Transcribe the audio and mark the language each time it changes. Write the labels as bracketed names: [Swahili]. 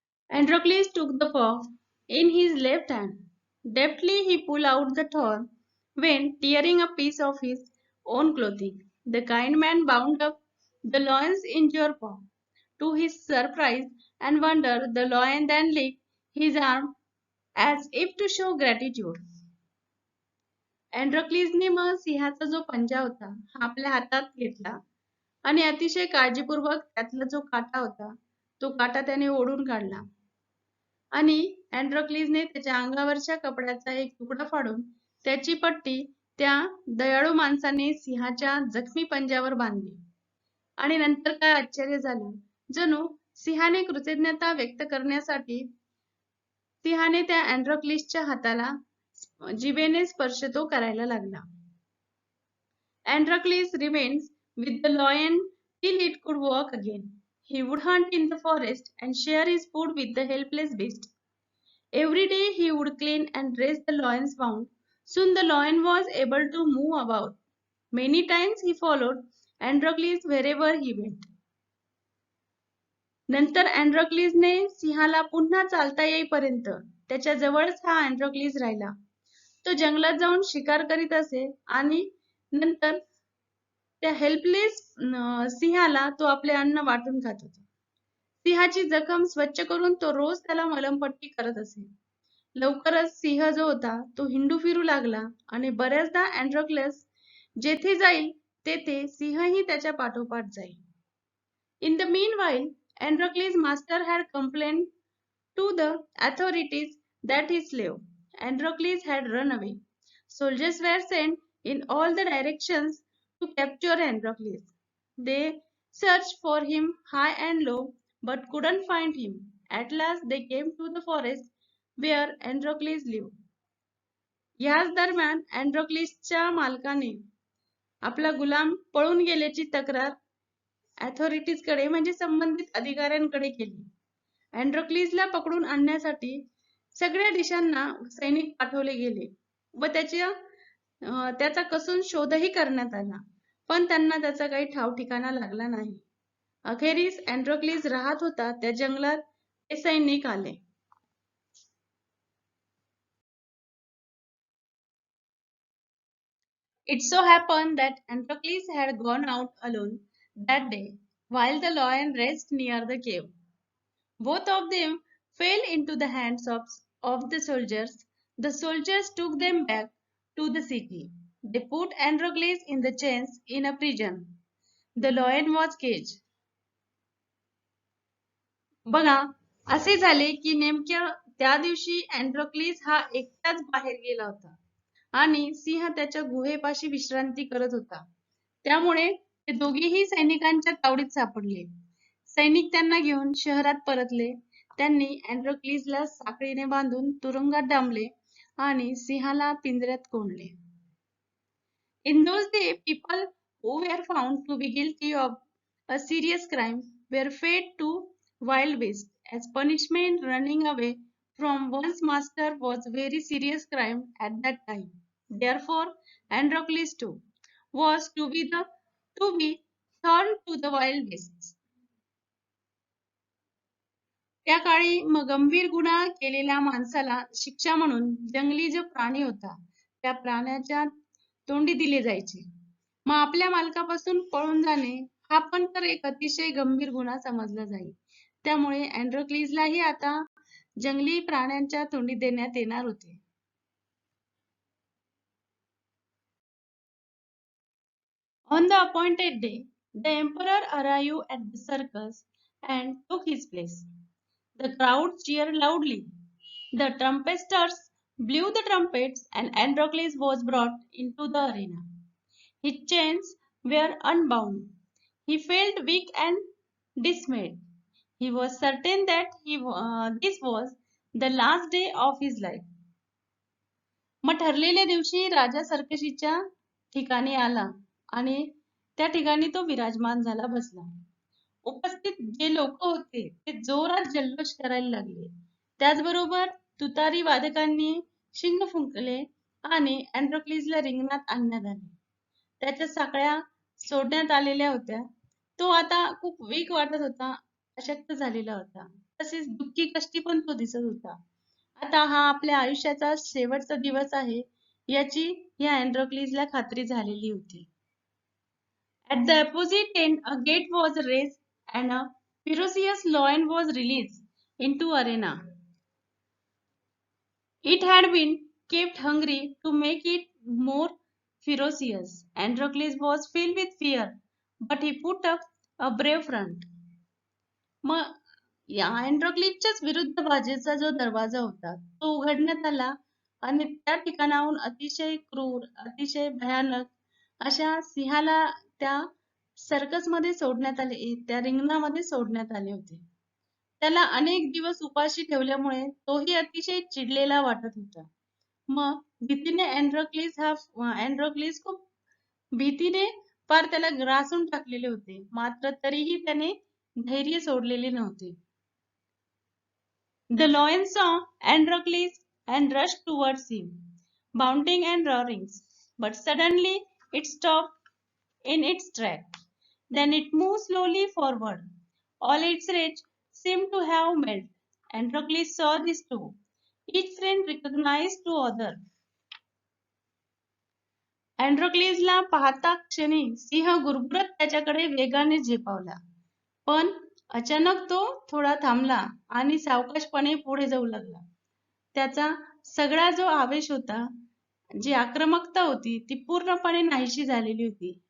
[English] Androcles took the paw in his left hand. Deftly he pulled out the thorn when tearing a piece of his own clothing. The kind man bound up the lion's injured paw. To his surprise and wonder, the lion then licked his arm as if to show gratitude. [Marathi] अँड्रोक्लिसने मग सिंहाचा जो पंजा होता हा आपल्या हातात घेतला आणि अतिशय काळजीपूर्वक त्यातला जो काटा होता तो काटा त्याने ओढून काढला आणि अँड्रोक्लिसने त्याच्या अंगावरच्या कपड्याचा एक तुकडा फाडून त्याची पट्टी त्या दयाळू माणसाने सिंहाच्या जखमी पंजावर बांधली. आणि नंतर काय आश्चर्य झालं, जणू सिंहाने कृतज्ञता व्यक्त करण्यासाठी सिंहाने त्या अँड्रोक्लिसच्या हाताला जिभेने स्पर्श तो करायला लागला. [English] Androcles remains with the lion till it could walk again. He would hunt in the forest and share his food with the helpless beast. Every day he would clean and dress the lion's wound. Soon the lion was able to move about. Many times he followed Androcles wherever he went. [Marathi] नंतर अँड्रोक्लिसने सिंहाला पुन्हा चालता येईपर्यंत त्याच्या जवळच हा अँड्रोक्लिस राहिला. तो जंगलात जाऊन शिकार करीत असे आणि नंतर त्या हेल्पलेस सिंहाला तो आपले अन्न वाटून खात होता. सिंहाची जखम स्वच्छ करून तो रोज त्याला मलमपट्टी करत असे. लवकरच सिंह जो होता तो हिंडू फिरू लागला आणि बऱ्याचदा अँड्रोक्लस जेथे जाईल तेथे सिंहही त्याच्या पाठोपाठ जाईल. [English] In the meanwhile, Androcles' master had complained to the authorities that his slave, Androcles, had run away. Soldiers were sent in all the directions to capture Androcles. They searched for him high and low, but couldn't find him. At last they came to the forest where Androcles lived. [Marathi] याच दरम्यान अँड्रोक्लिसच्या मालकाने आपला गुलाम पळून गेल्याची तक्रार कडे म्हणजे संबंधित अधिकाऱ्यांकडे केली. अँड्रोक्लिसला पकडून आणण्यासाठी सगळ्या दिशांना सैनिक पाठवले गेले व त्याचा कसून शोधही करण्यात आला, पण त्यांना त्याचा काही ठाव ठिकाणा लागला नाही. अखेरीस अँड्रोक्लिस राहत होता त्या जंगलात ते सैनिक आले. [English] It so happened that Androcles had gone out alone that day, while the lion rested near the cave. Both of them fell into the hands of the soldiers. The soldiers took them back to the city. They put Androcles in the chains in a prison. The lion was caged. [Marathi] बघा, असे झाले की नेमक्या त्या दिवशी अँड्रोक्लिस हा एकटाच बाहेर गेला होता आणि सिंह त्याच्या गुहेपाशी विश्रांती करत होता. त्यामुळे ते दोघेही सैनिकांच्या तावडीत सापडले. सैनिक त्यांना घेऊन शहरात परतले. त्यांनी अँड्रोक्लिसला साखळीने बांधून तुरुंगात डांबले आणि सिंहाला पिंजऱ्यात कोंडले. [English] In those days, people who were found to be guilty of a serious crime were fed to wild beasts. As punishment, running away from one's master was a very serious crime at that time. Therefore, Androcles too was to be thrown to the wild beasts. [Marathi] त्या काळी गंभीर गुन्हा केलेल्या माणसाला शिक्षा म्हणून जंगली जो प्राणी होता त्या प्राण्याच्या तोंडी दिले जायचे. मग आपल्या मालकापासून पळून जाणे हा पण तर एक अतिशय गंभीर गुन्हा समजला जाईल. त्यामुळे अँड्रोक्लिसलाही आता जंगली प्राण्यांच्या तोंडी देण्यात येणार होते. [English] On the appointed day, the emperor arrived at the circus and took his place. The crowd cheered loudly. The trumpeters blew the trumpets, and Androcles was brought into the arena. His chains were unbound. He felt weak and dismayed. He was certain that this was the last day of his life. [Marathi] मग ठरलेल्या दिवशी राजा सर्कशीच्या ठिकाणी आला आणि त्या ठिकाणी तो विराजमान झाला बसला. उपस्थित जे लोक होते ते जोरात जल्लोष करायला लागले. त्याचबरोबर तुतारी वादकांनी शिंग फुंकले आणि अँड्रोक्लीजला रिंगणात आणण्यात आले. त्याच्या साकळ्या सोडण्यात आलेल्या होत्या. तो आता खूप वीक वाटत होता, अशक्त झालेला होता. तसेच दुःखी कष्टी पण तो दिसत होता. आता हा आपल्या आयुष्याचा शेवटचा दिवस आहे याची या अँड्रोक्लीजला खात्री झालेली होती. [English] At the opposite end, a gate was raised and a ferocious lion was released into arena. It had been kept hungry to make it more ferocious. Androcles was filled with fear, but he put up a brave front. [Marathi] मग या अँड्रोक्लिसच्याच विरुद्ध बाजूचा जो दरवाजा होता तो उघडण्यात आला आणि त्या ठिकाणाहून अतिशय क्रूर, अतिशय भयानक अशा सिंहाला त्या सर्कस मध्ये सोडण्यात आले, त्या रिंगणामध्ये सोडण्यात आले होते. त्याला अनेक दिवस उपाशी ठेवल्यामुळे तोही अतिशय चिडलेला वाटत होता. मग भीतीने अँड्रोक्लिस खूप भीतीने फार त्याला ग्रासून टाकलेले होते. मात्र तरीही त्याने धैर्य सोडलेले नव्हते. [English] The lion saw Androcles and rushed towards him, bounding and roaring. But suddenly it stopped in its track. Then it moved slowly forward. All its rage seemed to have melted. Androcles saw this too. Each friend recognized to other. [Marathi] अँड्रोक्लिसला पाहता क्षणी सिंह गुरगुरत त्याच्याकडे वेगाने झेपावला. पण अचानक तो थोडा थांबला आणि सावकाशपणे पुढे जाऊ लागला. त्याचा सगळा जो आवेश होता, जी आक्रमकता होती ती पूर्णपणे नाहीशी झालेली होती.